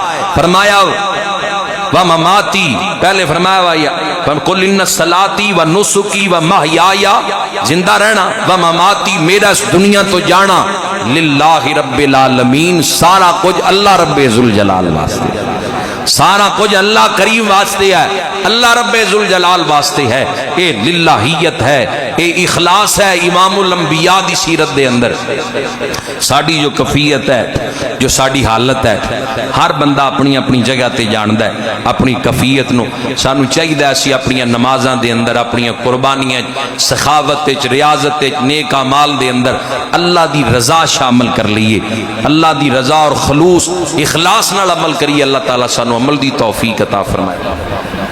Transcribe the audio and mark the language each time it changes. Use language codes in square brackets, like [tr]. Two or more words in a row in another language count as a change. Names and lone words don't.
[pa] فرمایا [ar] و مماتی, [pa] پہلے فرمایا [ar] قل ان صلاتی و نسکی و محیایا [pa] زندہ رہنا, [ar] و مماتی [pa] میرا اس دنیا تو جانا, [ar] للہ رب العالمین [pa] سارا کچھ اللہ رب ذوالجلال واسطے, سارا کچھ اللہ کریم واسطے ہے, اللہ رب ذوالجلال واسطے ہے. اے للہیت ہے, اے اخلاص ہے. امام الانبیاء دی سیرت دے اندر ساڑی جو کفیت ہے, جو ساڑی حالت ہے, ہر بندہ اپنی اپنی جگہ تے جاندہ ہے اپنی کفیت نو. سانو چاہیے اسی اپنی نمازاں دے اندر, اپنی قربانیاں, سخاوت, ریاضت, نیک اعمال دے اندر اللہ دی رضا شامل کر لیے. اللہ دی رضا اور خلوص اخلاص نال عمل کریے. اللہ تعالیٰ سانو عمل دی توفیق عطا فرمائے.